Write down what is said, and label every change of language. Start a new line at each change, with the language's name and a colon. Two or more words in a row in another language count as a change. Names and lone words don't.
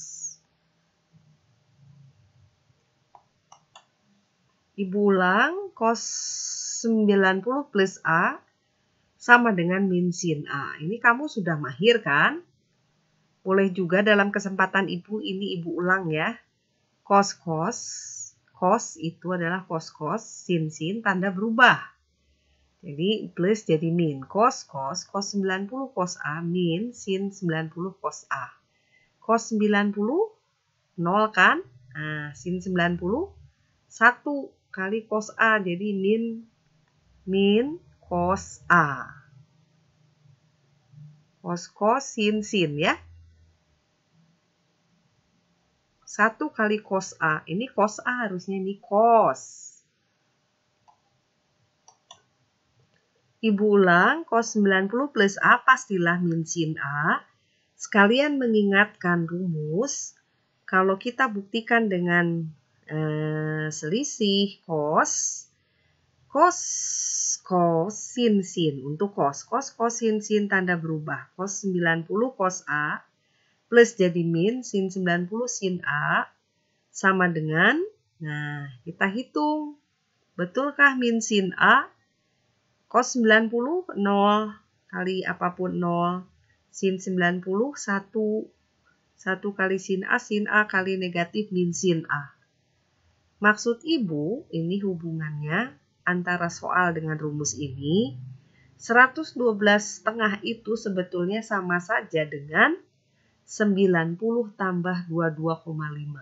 Indonesian: Ibu ulang, cos 90 plus A sama dengan min sin A. Ini kamu sudah mahir kan? Boleh juga dalam kesempatan Ibu ini Ibu ulang ya. Cos itu adalah cos sin tanda berubah. Jadi plus jadi min. Cos 90 cos A min sin 90 cos A. Cos 90 0 kan? Nah, sin 90 1 kali cos A, jadi min cos A. Cos sin ya. 1 kali cos A. Ini cos A harusnya ini cos. Ibu ulang, cos 90 plus A pastilah min sin A. Sekalian mengingatkan rumus, kalau kita buktikan dengan selisih cos sin. Untuk cos sin tanda berubah. Cos 90 cos A plus jadi min sin 90 sin A sama dengan, nah kita hitung. Betulkah min sin A? Cos 90 0 kali apapun 0. Sin 90 1. 1 kali sin A kali negatif min sin A. Maksud Ibu, ini hubungannya antara soal dengan rumus ini. 112,5 itu sebetulnya sama saja dengan 90 tambah 22,5.